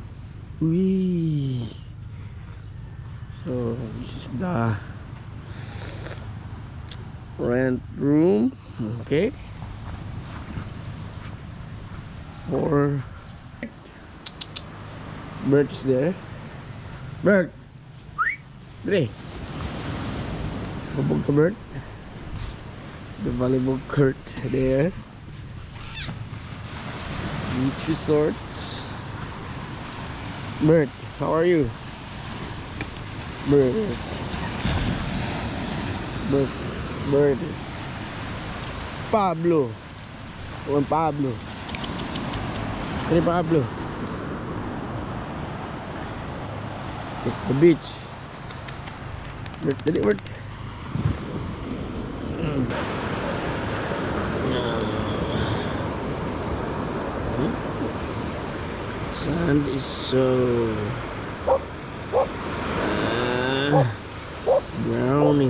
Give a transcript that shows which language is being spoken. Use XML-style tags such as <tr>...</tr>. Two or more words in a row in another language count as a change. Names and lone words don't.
<en>Wee. So this is the rent room. Okay. For Bert is there. Bert. Dre.</en> <ceb>Babog ka, Bert.</ceb> <en>The volleyball court there. Beach resorts. Bert, how are you? Bert. Bert. Pablo. Juan Pablo. Hey Pablo. It's the beach.</en> <ceb>Bert, dali Bert.</ceb> <en>Sand is so brownie.</en>